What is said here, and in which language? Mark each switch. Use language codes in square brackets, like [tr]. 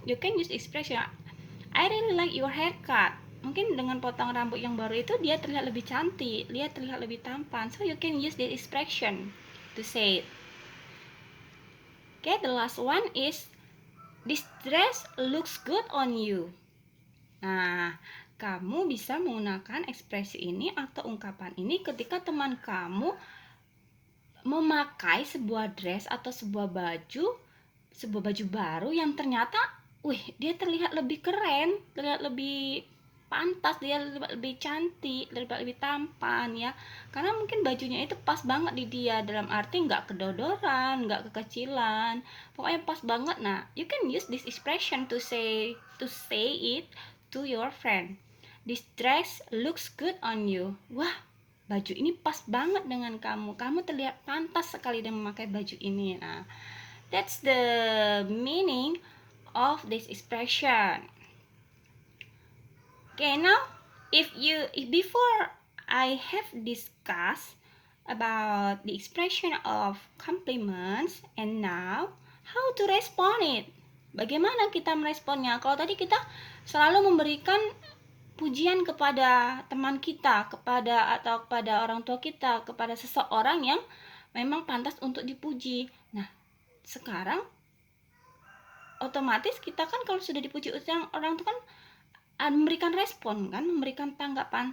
[en] You can use expression I really like your haircut. [id] Mungkin dengan potong rambut yang baru itu dia terlihat lebih cantik, dia terlihat lebih tampan. [en] So you can use this expression to say it. Okay, the last one is this dress looks good on you. [id] Nah, kamu bisa menggunakan ekspresi ini atau ungkapan ini ketika teman kamu memakai sebuah dress atau sebuah baju baru yang ternyata, dia terlihat lebih keren, terlihat lebih pantas, dia lebih cantik, lebih tampan ya. Karena mungkin bajunya itu pas banget di dia, dalam arti nggak kedodoran, nggak kekecilan, pokoknya pas banget. [en] Nah, you can use this expression to say it to your friend. This dress looks good on you. [id] Wah, baju ini pas banget dengan kamu. Kamu terlihat pantas sekali dengan memakai baju ini. [en] Nah, that's the meaning of this expression. Okay, now if before I have discussed about the expression of compliments, and now how to respond it. [id] Bagaimana kita meresponnya? Kalau tadi kita selalu memberikan pujian kepada teman kita, kepada orang tua kita, kepada seseorang yang memang pantas untuk dipuji. Nah, sekarang otomatis kita kan kalau sudah dipuji orang itu kan memberikan respon kan, memberikan tanggapan.